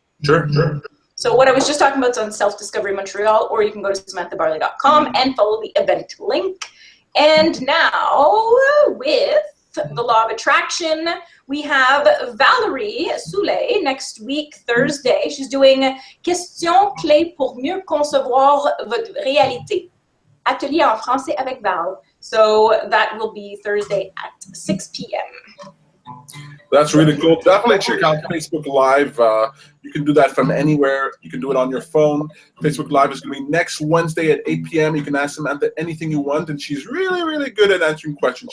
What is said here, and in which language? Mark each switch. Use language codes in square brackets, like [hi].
[en] Sure. So what I was just talking about is on Self-Discovery Montreal, or you can go to samanthabarley.com and follow the event link. And now, with the Law of Attraction, we have Valerie Soule next week, Thursday. She's doing [fr] Questions clés pour mieux concevoir votre réalité. Atelier en français avec Val. [en] So that will be Thursday at 6 p.m. That's really cool. Definitely check out Facebook Live. You can do that from anywhere. You can do it on your phone. Facebook Live is going to be next Wednesday at 8 p.m. You can ask Samantha anything you want, and she's really, really good at answering questions.